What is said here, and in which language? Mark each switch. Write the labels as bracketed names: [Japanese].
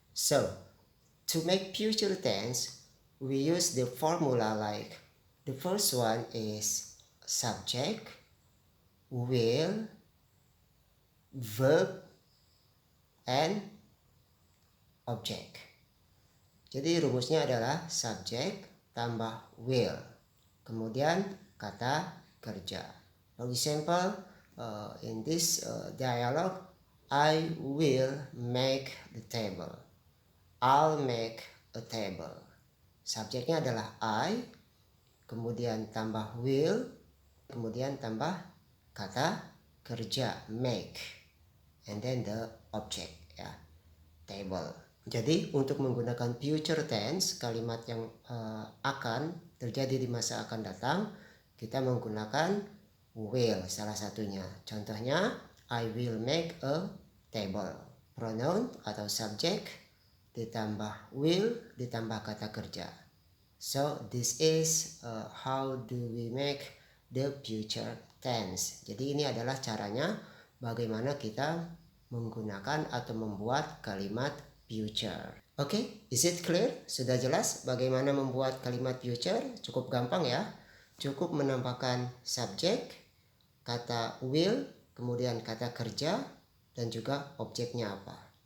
[English] So, to make future tense, we use the formula like the first one is subject, will, verb, and object. [Indonesian] Jadi rumusnya adalah subject tambah will, kemudian kata kerja. [English] For example, in this dialogue, I will make the table. I'll make a table. [Indonesian] Subjeknya adalah I, kemudian tambah will, kemudian tambah kata kerja make, [English] and then the object. [Indonesian] Ya. table. Jadi untuk menggunakan future tense, kalimat yang akan terjadi di masa akan datang, kita menggunakan will salah satunya. [English] Contohnya, I will make a table. [Indonesian] Pronoun atau subject ditambah will ditambah kata kerja. [English] So this is how do we make the future tense. [Indonesian] Jadi ini adalah caranya bagaimana kita menggunakan atau membuat kalimat future. Oke, [English] is it clear? [Indonesian] Sudah jelas bagaimana membuat kalimat future? Cukup gampang ya. Cukup menambahkan subjek, kata will, kemudian kata kerja, dan juga objeknya apa.